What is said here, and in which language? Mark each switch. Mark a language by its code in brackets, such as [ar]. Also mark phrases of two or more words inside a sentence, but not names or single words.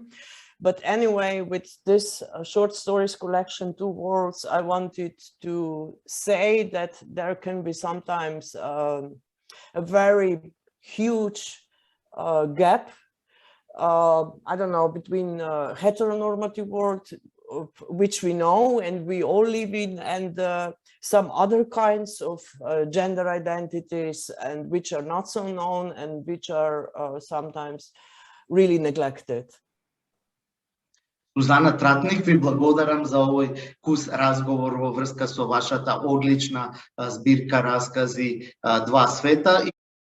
[en] But anyway, with this short stories collection, Two Worlds, I wanted to say that there can be sometimes a very huge gap, I don't know, between heteronormative world, which we know and we all live in, and some other kinds of gender identities, and which are not so known and which are sometimes really neglected. [mk] Сузана Тратник, ви благодарам за овој кус разговор во врска со вашата одлична збирка раскази Два света.